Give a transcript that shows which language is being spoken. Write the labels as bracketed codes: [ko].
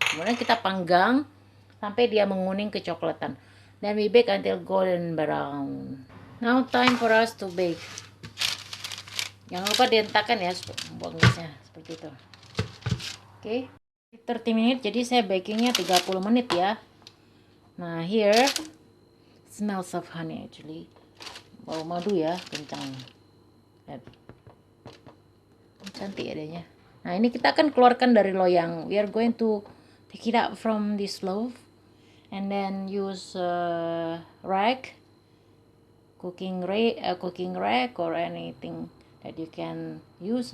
[id] Kemudian kita panggang sampai dia menguning kecoklatan. [en] Then we bake until golden brown. Now time for us to bake. [id] Jangan lupa dihentakkan ya, buang gasnya seperti itu. Oke, 30 menit. Jadi saya bakingnya 30 menit ya. [en] Nah, here smells of honey actually. [id] Bau madu ya, kencang. Lihat. Cantik adanya. Nah, ini kita akan keluarkan dari loyang. [en] We are going to take it out from this loaf and then use rack, cooking rack or anything that you can use.